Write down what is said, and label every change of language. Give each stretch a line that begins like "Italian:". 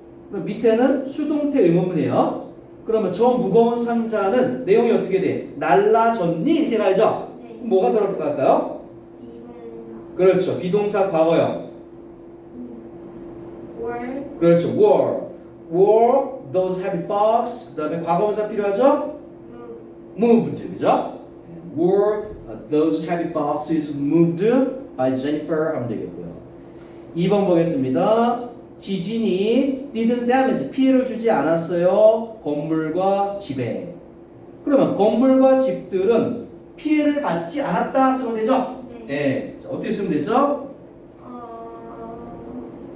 Korean: 그럼 밑에는 수동태 의문문이에요. 그러면 저 무거운 상자는 내용이 어떻게 돼? 날라졌니? 이렇게 가야죠? 네. 뭐가 들어갈까요? 비동사 그렇죠. 비동사 과거형.
English: were
Korean: 그렇죠.
English: wore those heavy box.
Korean: 그 다음에 과거분사 필요하죠?
English: moved.
Korean: 그죠?
English: were those heavy boxes moved by Jennifer
Korean: 하면 되겠고요. 2번 보겠습니다. 지진이
English: didn't damage,
Korean: 피해를 주지 않았어요. 건물과 집에. 그러면 건물과 집들은 피해를 받지 않았다 쓰면 되죠? 네. 네. 자, 어떻게 쓰면 되죠? 어